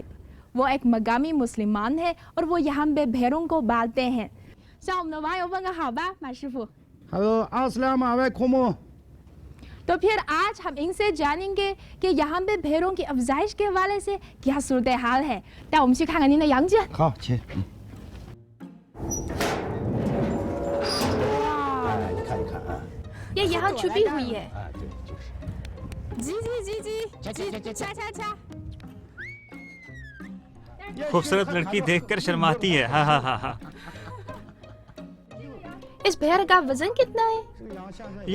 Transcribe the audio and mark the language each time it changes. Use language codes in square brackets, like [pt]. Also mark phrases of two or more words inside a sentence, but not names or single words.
[ur] وہ ایک مقامی مسلمان ہے اور وہ یہاں پہ بھیڑوں کو پالتے ہیں. ہیلو، السلام علیکم. تو پھر آج ہم ان سے جانیں گے کہ یہاں پہ بھیڑوں کی افزائش کے حوالے سے کیا صورت حال ہے. [zh] 带我们去看看您的羊圈。好，请。你看一看啊。 [ur] یہ یہاں چھپی ہوئی ہے. [zh] 对，就是。 जी जी जी जी जी चा चा चा। [ur] خوبصورت لڑکی دیکھ کر شرماتی ہے. ہاں ہاں ہاں ہاں. اس بھیڑ کا وزن کتنا ہے?